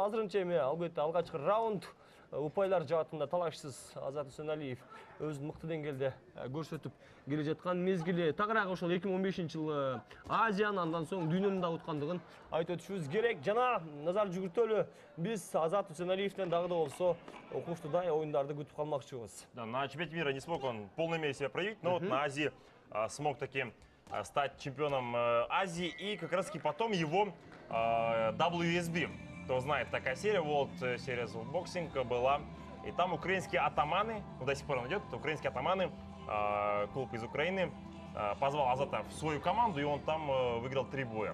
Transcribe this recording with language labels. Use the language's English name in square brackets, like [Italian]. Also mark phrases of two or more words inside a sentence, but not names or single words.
[Kyrgyz] Азырынча эми албетте алгачкы раунд упайлар жаатында талашсыз Азат Усиналиев өзүн мыкты деңгээлде көрсөтүп келе жаткан мезгили. Тагыраак ошол 2015-жылы Азияны, андан соң дүйнөнү да уткандыгын айтып өтүшүбүз керек. Жана назар жүгүртөлү, биз Азат Усиналиевден дагы да болсо укмуштуудай оюндарды күтүп калмакчыбыз. [Russian] Да, на чемпионате мира не смог он в полной мере себя проявить, но вот на Азии смог таки стать чемпионом Азии. И как раз таки потом его WSB, кто знает, такая серия, World Series of Boxing была. И там украинские атаманы, ну до сих пор он идет, украинские атаманы, клуб из Украины, позвал Азата в свою команду, и он там выиграл 3 боя.